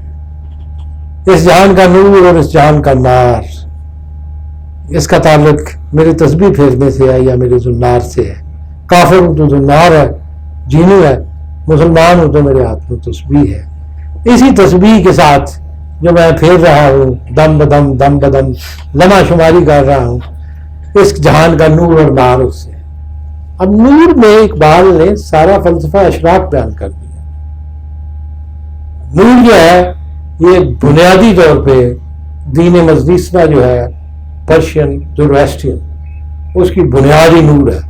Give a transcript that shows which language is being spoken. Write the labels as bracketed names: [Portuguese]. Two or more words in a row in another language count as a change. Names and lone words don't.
[Urdu] اس جہان کا نور اور اس جہان کا نار، اس کا تعلق میری تسبیح پھیرنے سے ہے یا میرے زنار سے ہے. کافر ہوں تو زنار ہے، جینو ہے، مسلمان ہوں تو میرے ہاتھ میں تسبیح ہے. اسی تسبیح کے ساتھ جو میں پھیر رہا ہوں دم بدم دم بدم لمحہ شماری کر رہا ہوں اس جہان کا نور اور نار اس سے. اب نور میں اقبال نے سارا فلسفہ اشراق بیان کر دیا. نور جو ہے یہ بنیادی طور پہ دین مجلسنا جو ہے [English] Persian Zoroastrian, [Urdu] اس کی بنیادی نور ہے.